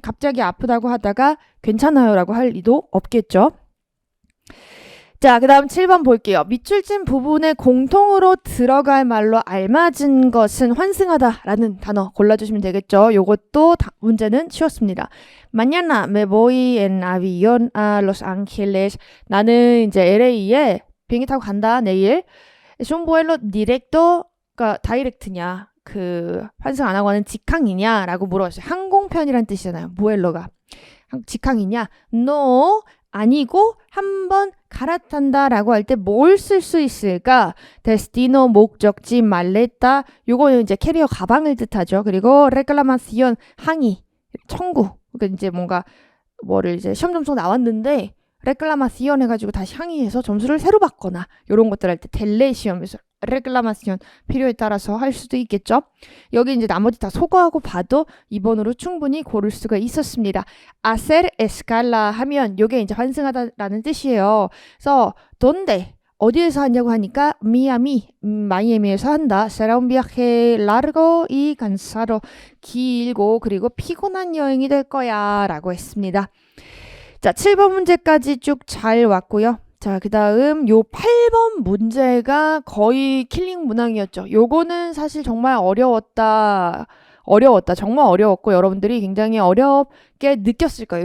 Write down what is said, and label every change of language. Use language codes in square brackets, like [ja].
[ko] 갑자기 아프다고 하다가 괜찮아요 라고 할 리도 없겠죠. 자, 그 다음 7번 볼게요. 밑줄진 부분에 공통으로 들어갈 말로 알맞은 것은 환승하다 라는 단어 골라주시면 되겠죠. 요것도 문제는 쉬웠습니다. [es] Mañana me voy en avión a Los Ángeles. [ko] 나는 이제 LA에 비행기 타고 간다, 내일. [es] Es un vuelo directo [ko] 가 다이렉트냐, 환승 안 하고 하는 직항이냐 라고 물어봤어요. 항공편이란 뜻이잖아요. 무엘로가. 직항이냐? No, 아니고 한번 갈아탄다 라고 할 때 뭘 쓸 수 있을까? destino, 목적지, 말레타. 요거는 이제 캐리어 가방을 뜻하죠. 그리고 reclamación, 항의, 청구. 그러니까 이제 뭔가 뭐를 이제 시험 점수 나왔는데 reclamación 해가지고 다시 항의해서 점수를 새로 받거나 요런 것들 할 때 텔레 시험에서 reclamación 필요에 따라서 할 수도 있겠죠. 여기 이제 나머지 다 소거하고 봐도 2번으로 충분히 고를 수가 있었습니다. [es] hacer escala [ko] 하면 요게 이제 환승하다라는 뜻이에요. 그래서 donde 어디에서 하냐고 하니까 마이애미에서 한다. [es] será un viaje largo y cansado. [ko] 길고 그리고 피곤한 여행이 될 거야 라고 했습니다. 자, 7번 문제까지 쭉 잘 왔고요. 자, 그 다음 요 8번 문제가 거의 킬링 문항이었죠. 요거는 사실 정말 어려웠다. 정말 어려웠고 여러분들이 굉장히 어렵게 느꼈을 거예요.